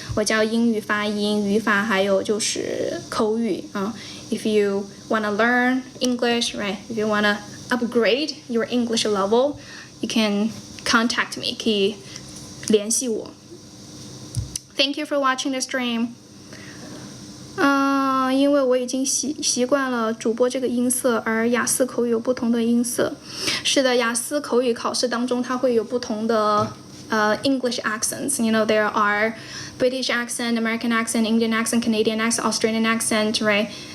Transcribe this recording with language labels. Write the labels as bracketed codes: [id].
[zh] 我教英语发音、语法，还有就是口语啊。 [en] If you wanna learn English, right? If you wanna upgrade your English level, you can contact me. [zh] 可以联系我。 [en] Thank you for watching the stream. [zh] 因为我已经习惯了主播这个音色，而雅思口语有不同的音色。是的，雅思口语考试当中它会有不同的English accents. [en] There are British accent, American accent, Indian accent, Canadian accent, Australian accent, right?